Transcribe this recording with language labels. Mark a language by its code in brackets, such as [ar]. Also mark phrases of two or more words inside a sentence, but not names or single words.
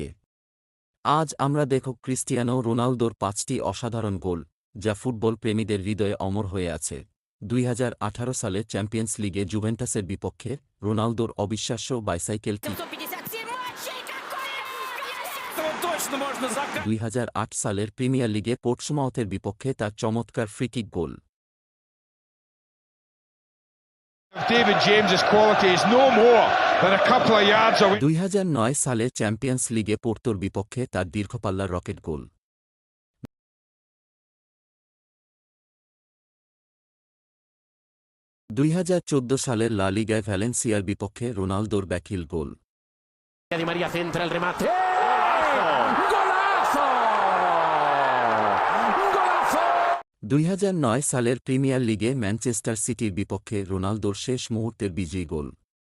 [bn] আজ আমরা দেখব ক্রিস্টিয়ানো রোনালদোর ৫টি অসাধারণ গোল, যা ফুটবল প্রেমীদের হৃদয়ে অমর হয়ে আছে। ২০১৮ সালে চ্যাম্পিয়ন্স লিগে জুভেন্টাসের বিপক্ষে রোনালদোর অবিশ্বাস্য [en] bicycle kick, [bn] ২০০৮ সালের প্রিমিয়ার লিগে পোর্টসমাউথের বিপক্ষে তার চমৎকার [en] free-kick goal, David James's quality is no more than a couple of yards away. [bn] ২০০৯ সালে চ্যাম্পিয়ন্স লিগে পোর্তোর বিপক্ষে তার দীর্ঘপাল্লার [en] rocket goal, [bn] ২০১৪ সালের লা লিগায় ভ্যালেন্সিয়ার বিপক্ষে রোনালদোর [en] backheel goal, [es] Di María centra el remate. ¡Golazo! ¡Golazo! [bn] ২০০৯ সালের প্রিমিয়ার লিগে ম্যানচেস্টার সিটির বিপক্ষে রোনালদোর শেষ মুহূর্তের বিজয়ী গোল।